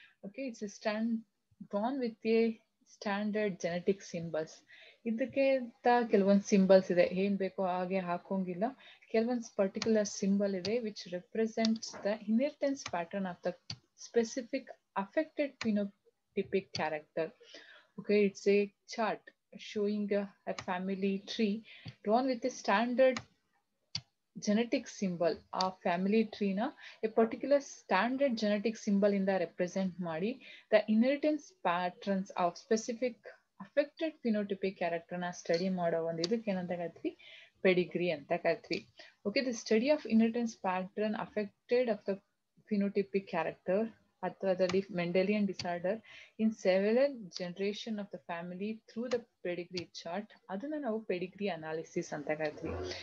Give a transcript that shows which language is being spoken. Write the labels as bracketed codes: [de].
[en] Okay, it's drawn with a standard genetic symbols. [kn] ಇದಕ್ಕೆ ಕೆಲವೊಂದು symbols ಇದೆ, ಏನ್ ಬೇಕೋ ಹಾಗೆ ಹಾಕೋಂಗಿಲ್ಲ. [en] ಕೆಲವೊಂದು particular symbol ಇದೆ which represents the inheritance pattern of the specific affected phenotypic character. Okay, it's a chart showing a family tree drawn with a standard genetic symbol. ಆ family ಟ್ರೀನ a particular standard genetic symbol ಇಂದ represent ಮಾಡಿ the inheritance patterns of specific affected phenotypic ಕ್ಯಾರೆಕ್ಟರ್ನ study [kn] ಮಾಡೋ ಒಂದು ಇದಕ್ಕೆ ಏನಂತ ಕರಿತೀವಿ? Pedigree ಅಂತ ಕರಿತೀವಿ. [en] okay, the study of inheritance pattern affected of the phenotypic character ಅಥವಾ ಅದರಲ್ಲಿ Mendelian disorder in several generation of the family through the pedigree chart, [kn] ಅದನ್ನ ನಾವು ಪೆಡಿಗ್ರಿ ಅನಾಲಿಸಿಸ್ ಅಂತ ಕರಿತೀವಿ.